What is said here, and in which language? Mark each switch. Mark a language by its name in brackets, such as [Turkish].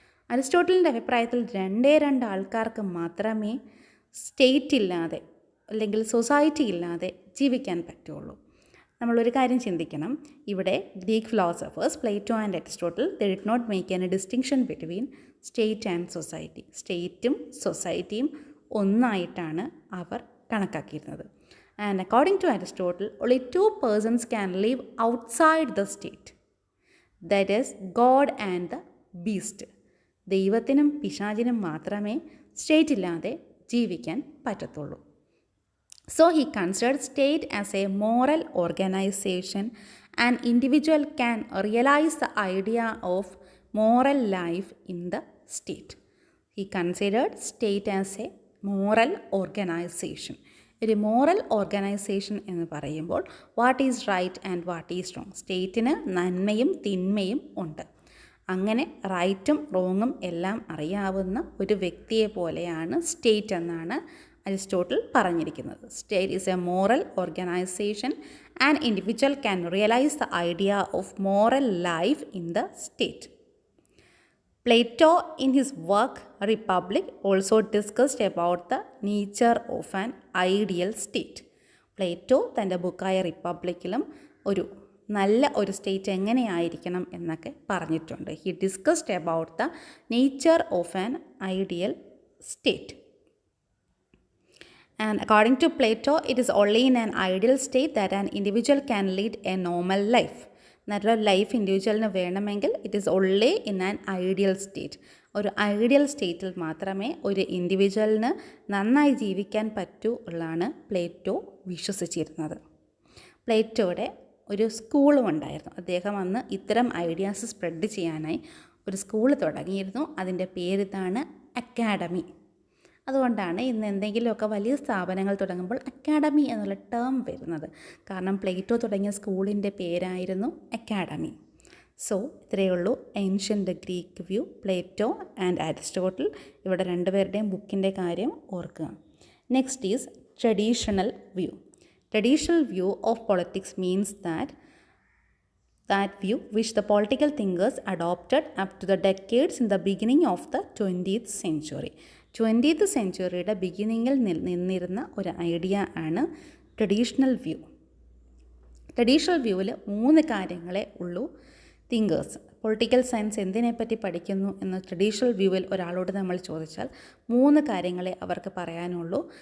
[Malayalam] അരിസ്റ്റോട്ടലിൻ്റെ അഭിപ്രായത്തിൽ രണ്ട് ആൾക്കാർക്ക് മാത്രമേ സ്റ്റേറ്റ് ഇല്ലാതെ അല്ലെങ്കിൽ സൊസൈറ്റി ഇല്ലാതെ ജീവിക്കാൻ പറ്റുള്ളൂ. നമ്മളൊരു കാര്യം ചിന്തിക്കണം. ഇവിടെ [English] Greek philosophers Plato and Aristotle they did not make any distinction between state and society. [Malayalam] സ്റ്റേറ്റും സൊസൈറ്റിയും ഒന്നായിട്ടാണ് our കണക്കാക്കിയിരുന്നത്. [English] And according to Aristotle only two persons can live outside the state, that is God and the beast. [Malayalam] ദൈവത്തിനും പിശാചിനും മാത്രമേ state ഇല്ലാതെ ജീവിക്കാൻ പറ്റത്തുള്ളൂ. [English] So he considered state as a moral organization. An individual can realize the idea of moral life in the state. He considered state as a moral organization. [Malayalam] ഒരു moral organisation എന്ന് പറയുമ്പോൾ [English] What is right and what is wrong. [Malayalam] സ്റ്റേറ്റിന് നന്മയും തിന്മയും ഉണ്ട്. അങ്ങനെ റൈറ്റും റോങ്ങും എല്ലാം അറിയാവുന്ന ഒരു വ്യക്തിയെ പോലെയാണ് സ്റ്റേറ്റ് എന്നാണ് അരിസ്റ്റോട്ടിൽ പറഞ്ഞിരിക്കുന്നത്. [English] State is a moral organisation. And individual can realise the idea of moral life in the state. Plato in his work Republic also discussed about the nature of an ideal state. [Malayalam] Plato തൻ്റെ ബുക്കായ റിപ്പബ്ലിക്കിലും നല്ല ഒരു state എങ്ങനെയായിരിക്കണം എന്നൊക്കെ പറഞ്ഞിട്ടുണ്ട്. [English] He discussed about the nature of an ideal state. And according to Plato, it is only in an ideal state that an individual can lead a normal life. [Malayalam] നല്ലൊരു life ഇൻഡിവിജ്വലിന് വേണമെങ്കിൽ [English] It is only in an ideal state. [Malayalam] ഒരു ideal സ്റ്റേറ്റിൽ മാത്രമേ ഒരു ഇൻഡിവിജ്വലിന് നന്നായി ജീവിക്കാൻ പറ്റൂ എന്നാണ് പ്ലേറ്റോ വിശ്വസിച്ചിരുന്നത്. പ്ലേറ്റോയുടെ ഒരു സ്കൂളും ഉണ്ടായിരുന്നു. അദ്ദേഹം അന്ന് ഇത്തരം ഐഡിയാസ് സ്പ്രെഡ് ചെയ്യാനായി ഒരു സ്കൂൾ തുടങ്ങിയിരുന്നു. അതിൻ്റെ പേരിതാണ് അക്കാഡമി. അതുകൊണ്ടാണ് ഇന്ന് എന്തെങ്കിലുമൊക്കെ വലിയ സ്ഥാപനങ്ങൾ തുടങ്ങുമ്പോൾ അക്കാഡമി എന്നുള്ള ടേം വരുന്നത്. കാരണം പ്ലേറ്റോ തുടങ്ങിയ സ്കൂളിൻ്റെ പേരായിരുന്നു അക്കാഡമി. സോ ഇത്രയേ ഉള്ളൂ ancient Greek view, Plato and Aristotle. ഇവിടെ രണ്ടുപേരുടെയും ബുക്കിൻ്റെ കാര്യം ഓർക്കുക. [English] Next is traditional view. Traditional view of politics means that view which the political thinkers adopted up to the decades in the beginning of the 20th century. [Malayalam] 20th സെഞ്ച്വറിയുടെ ബിഗിനിങ്ങിൽ നിന്നിരുന്ന ഒരു idea ആണ് traditional view. Traditional വ്യൂവിൽ 3 കാര്യങ്ങളെ ഉള്ളൂ thinkers. Political science എന്തിനെപ്പറ്റി പഠിക്കുന്നു എന്ന് traditional വ്യൂവിൽ ഒരാളോട് നമ്മൾ ചോദിച്ചാൽ 3 കാര്യങ്ങളെ അവർക്ക് പറയാനുള്ളൂ.